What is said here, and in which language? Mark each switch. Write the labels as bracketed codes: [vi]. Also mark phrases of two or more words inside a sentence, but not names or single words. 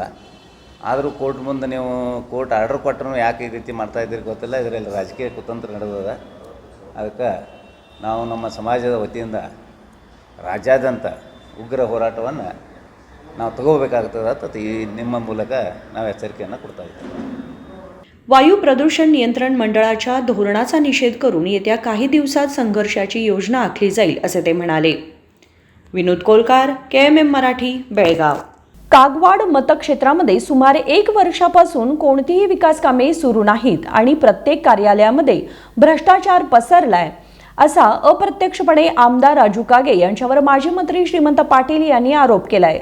[kn] ಆದರೂ ಕೋರ್ಟ್ ಮುಂದೆ ನೀವು ಕೋರ್ಟ್ ಆರ್ಡರ್ ಕೊಟ್ಟರು ಯಾಕೆ ಈ ರೀತಿ ಮಾಡ್ತಾಯಿದ್ದೀರಿ ಗೊತ್ತಿಲ್ಲ. ಇದರಲ್ಲಿ ರಾಜಕೀಯ ಕುತಂತ್ರ ನಡೆದದ. ಅದಕ್ಕೆ ನಾವು ನಮ್ಮ ಸಮಾಜದ ವತಿಯಿಂದ ರಾಜ್ಯಾದ್ಯಂತ ಉಗ್ರ ಹೋರಾಟವನ್ನು ನಾವು ತಗೋಬೇಕಾಗ್ತದೆ ಅಂತ ಈ ನಿಮ್ಮ ಮೂಲಕ ನಾವು ಎಚ್ಚರಿಕೆಯನ್ನು ಕೊಡ್ತಾ ಇದ್ದೀವಿ. [mr] वायू प्रदूषण नियंत्रण मंडळाच्या धोरणाचा निषेध करून येत्या काही दिवसात संघर्षाची योजना आखली जाईल असे ते म्हणाले. विनोद कोलकार, KMM मराठी, बेळगाव. कागवाड मतक्षेत्रामध्ये सुमारे 1 वर्षापासून कोणतीही विकास कामे सुरू नाहीत आणि प्रत्येक कार्यालयामध्ये भ्रष्टाचार पसरलाय असा अप्रत्यक्षपणे आमदार राजू कागे यांच्यावर माजी मंत्री श्रीमंत पाटील यांनी आरोप केलाय.